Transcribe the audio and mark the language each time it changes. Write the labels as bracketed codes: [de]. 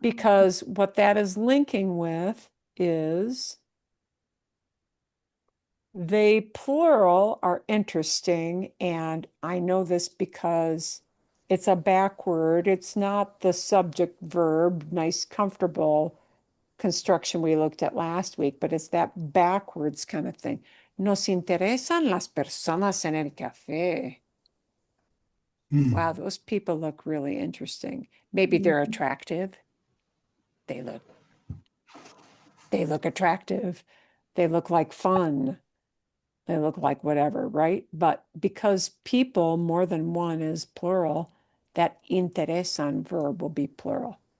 [en] because what that is linking with is they plural are interesting, and I know this because it's a backword. It's not the subject verb, nice, comfortable construction we looked at last week, but it's that backwards kind of thing. [es] Nos interesan las personas en el café. Mm. [en] Wow, those people look really interesting. Maybe they're attractive. They look attractive. They look like fun. They look like whatever, right? But because people, more than one is plural, that interesan verb will be plural.